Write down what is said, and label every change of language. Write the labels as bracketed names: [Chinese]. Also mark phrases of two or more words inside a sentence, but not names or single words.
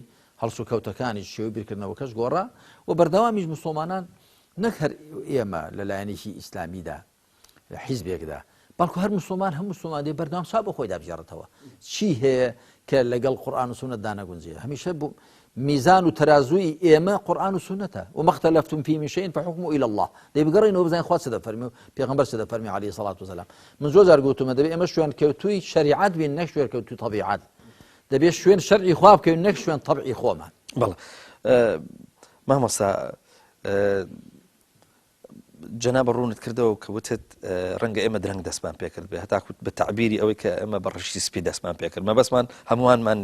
[Central Kurdish] هەڵس و کەوتەکانی شێوەی بیرکردنەوەکەش گۆڕا و بەردەوامیش موسڵمانان نەک هەر ئێمە لەلایەنێکی ئیسلامیدا لە حیزبێکدا بەڵکو هەر موسڵمان هەموو موسڵمان دێ بەردەوام چا بە خۆی دابژێڕێتەوە چی هەیە کە لەگەڵ قورئان و سونەتدا نەگونجێ هەمیشە میزان و تەرازووی ئێمە قورئان و سونەتە [Arabic] وما اختلفتم فيه من شيء فحكمه إلى الله [Central Kurdish] دەی بگەڕێنەوە بزانین خوا چ دەفەرمێ و پێغەمبەر چ دەفەرمێ [Arabic] عەلەیهی سەڵات وسەلام [Central Kurdish] من زۆر جار گوتومە دەبێت ئێمە شوێن کەوتووی شەریعەت بین نەک شوێن کەوتووی تەبیعەت دەبێت شوێن شەرعی خوا بکەین نەک شوێن تەبعی خۆمان بەڵێ مامۆستا جەنابە ڕوونت کردەوە کە وتت ڕەنگە ئێمە درەنگ دەستمان پێکرد بێ هەتاکوت بە تعبیری ئەوەی کە ئێمە بە ڕشتی سپی دەستمان پێکرد مە بەسمان هەمووانمان